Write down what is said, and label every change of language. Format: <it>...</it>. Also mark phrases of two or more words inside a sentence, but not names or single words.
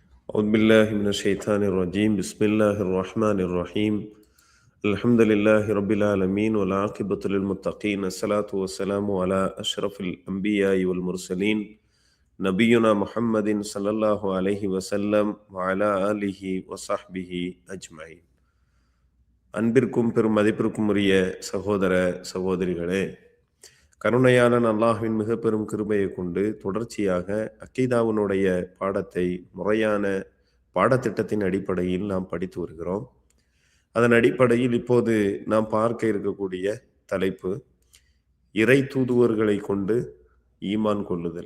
<ar>أعوذ بالله من الشيطان الرجيم بسم الله الرحمن الرحيم الحمد لله رب العالمين والعاقبة للمتقين الصلاة والسلام على أشرف الأنبياء والمرسلين نبينا محمد صلى الله عليه وسلم وعلى آله وصحبه أجمعين.</ar> <ta>அன்பிற்கும் பெரும் மதிப்பிற்கும் உரிய சகோதர சகோதரிகளே, கருணையான அல்லாஹ்வின் மிக பெரும் கிருபையை கொண்டு தொடர்ச்சியாக அக்கீதாவினுடைய பாடத்தை முறையான பாடத்திட்டத்தின் அடிப்படையில் நாம் படித்து வருகிறோம். அதன் அடிப்படையில் இப்போது நாம் பார்க்க இருக்கக்கூடிய தலைப்பு இறை தூதுவர்களை கொண்டு ஈமான் கொள்ளுதல்.</ta>